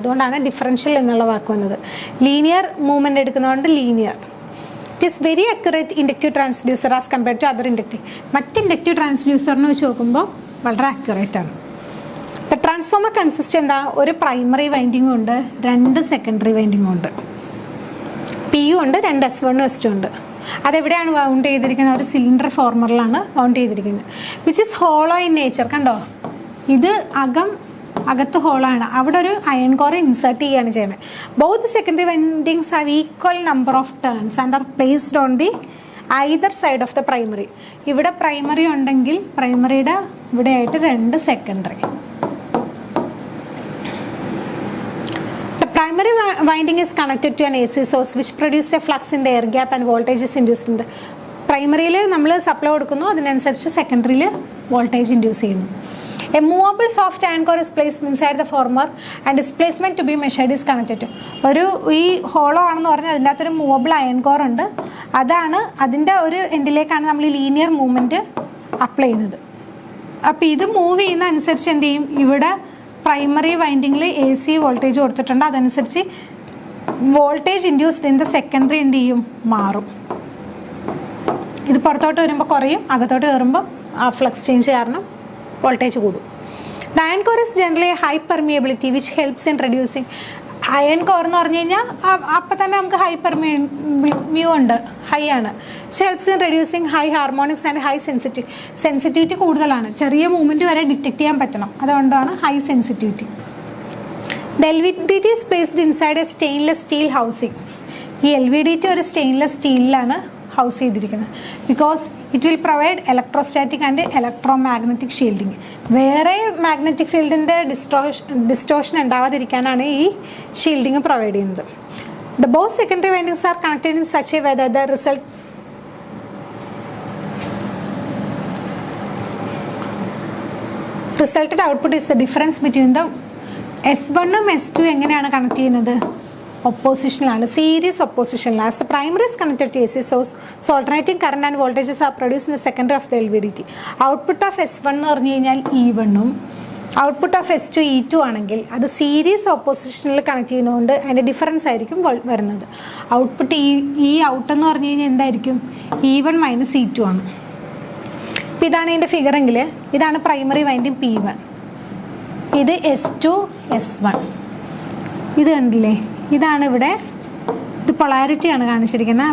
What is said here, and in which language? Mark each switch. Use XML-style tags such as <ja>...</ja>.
<ml>അതുകൊണ്ടാണ് ഡിഫറൻഷ്യൽ എന്നുള്ള വാക്ക് വന്നത്. Linear movement എടുക്കുന്നതുകൊണ്ട് linear.</ml> <en>It is very accurate inductive transducer as compared to other inductive.</en> <ml>മറ്റ് inductive ട്രാൻസ്ഡ്യൂസറിന് വെച്ച് നോക്കുമ്പോൾ വളരെ അക്യുറേറ്റ് ആണ്. ദ ട്രാൻസ്ഫോമർ കൺസിസ്റ്റ് എന്താ, ഒരു പ്രൈമറി വൈൻഡിങ്ങും ഉണ്ട്, 2 സെക്കൻഡറി വൈൻഡിങ്ങും ഉണ്ട്. PU ഉണ്ട്, 2 S1 S2 ഉണ്ട്. അതെവിടെയാണ് വൗണ്ട് ചെയ്തിരിക്കുന്നത്? ഒരു സിലിണ്ടർ ഫോർമറിലാണ് വൗണ്ട് ചെയ്തിരിക്കുന്നത്.</ml> <en>Which is hollow in nature.</en> <ml>കണ്ടോ, ഇത് അകത്ത് ഹോളാണ്. അവിടെ ഒരു അയൺ കോർ ഇൻസേർട്ട് ചെയ്യുകയാണ് ചെയ്യുന്നത്.</ml> <en>Both secondary windings have equal number of turns and are placed on the either side of the primary.</en> <ml>ഇവിടെ പ്രൈമറി ഉണ്ടെങ്കിൽ പ്രൈമറിയുടെ ഇവിടെയായിട്ട് 2 secondary.</ml> <en>Primary winding is connected to an AC source which produces a flux in the air gap and voltage is induced in the</en> <ml>പ്രൈമറിയിൽ നമ്മൾ supply കൊടുക്കുന്നു, അതിനനുസരിച്ച് സെക്കൻഡറിയിൽ voltage induce ചെയ്യുന്നു.</ml> <en>A movable soft iron core is placed inside the former and displacement to be measured is connected to.</en> <ml>ഈ hollow ആണെന്ന് പറഞ്ഞാൽ അതിൻ്റെ അകത്തൊരു movable iron core ഉണ്ട്. അതാണ് അതിൻ്റെ ഒരു എൻഡിലേക്കാണ് നമ്മൾ ഈ ലീനിയർ മൂവ്മെൻറ്റ് അപ്ലൈ ചെയ്യുന്നത്. അപ്പോൾ ഇത് മൂവ് ചെയ്യുന്ന അനുസരിച്ച് എന്ത് ചെയ്യും, ഇവിടെ പ്രൈമറി വൈൻഡിങ്ങിൽ AC വോൾട്ടേജ് കൊടുത്തിട്ടുണ്ട്, അതനുസരിച്ച്</ml> <en>voltage induced in the secondary</en> <ml>എന്ത് ചെയ്യും, മാറും. ഇത് പുറത്തോട്ട് വരുമ്പോൾ കുറയും, അകത്തോട്ട് കയറുമ്പോൾ ആ ഫ്ലക്സ് ചേഞ്ച് കാരണം വോൾട്ടേജ് കൂടും.</ml> <en>The iron core is generally high permeability which helps in reducing.</en> <ml>Iron core എന്ന് പറഞ്ഞു കഴിഞ്ഞാൽ അപ്പം തന്നെ നമുക്ക് ഹൈ പെർമിയൂ ഉണ്ട്, ഹൈ ആണ്.</ml> <en>Helps in reducing high harmonics and high sensitivity കൂടുതലാണ്.</en> <ml>ചെറിയ മൂവ്മെൻറ്റ് വരെ ഡിറ്റക്ട് ചെയ്യാൻ പറ്റണം, അതുകൊണ്ടാണ് high sensitivity.</ml> <en>The LVDT is placed inside a stainless steel housing.</en> <ml>ഈ LVDT ഒരു സ്റ്റെയിൻലെസ് സ്റ്റീലിലാണ് ഹൗസ് ചെയ്തിരിക്കുന്നത്.</ml> <en>Because it will provide electrostatic and electromagnetic shielding.</en> <ml>വേറെ മാഗ്നറ്റിക് ഫീൽഡിൻ്റെ ഡിസ്റ്റോഷൻ ഉണ്ടാവാതിരിക്കാനാണ് ഈ ഷീൽഡിങ് പ്രൊവൈഡ് ചെയ്യുന്നത്.</ml> <en>the both secondary windings are connected in such a way that the resulted output is the difference between the S1 ഉം S2</en> <ml>എങ്ങനെയാണ് connect ചെയ്യുന്നത്?</ml> <en>oppositional series oppositional as the primary is connected to AC source, so alternating current and voltages are produced in the secondary of the LVDT.</en> <ml>Output of S1 എന്ന് പറഞ്ഞു കഴിഞ്ഞാൽ E1 ഉം output of S2 E2 ആണെങ്കിൽ അത് series ഓപ്പോസിഷനിൽ connect ചെയ്യുന്നതുകൊണ്ട് അതിൻ്റെ difference ആയിരിക്കും വരുന്നത്. ഔട്ട്പുട്ട് ഈ ഔട്ട് എന്ന് പറഞ്ഞു കഴിഞ്ഞാൽ എന്തായിരിക്കും, E1 മൈനസ് E2 ആണ്. അപ്പോൾ ഇതാണ് ഇതിൻ്റെ ഫിഗറെങ്കിൽ ഇതാണ് പ്രൈമറി വൈൻഡിങ് P1, ഇത് S2 S1, ഇത് കണ്ടില്ലേ, ഇതാണ് ഇവിടെ, ഇത് പൊളാരിറ്റിയാണ് കാണിച്ചിരിക്കുന്നത്.</ml>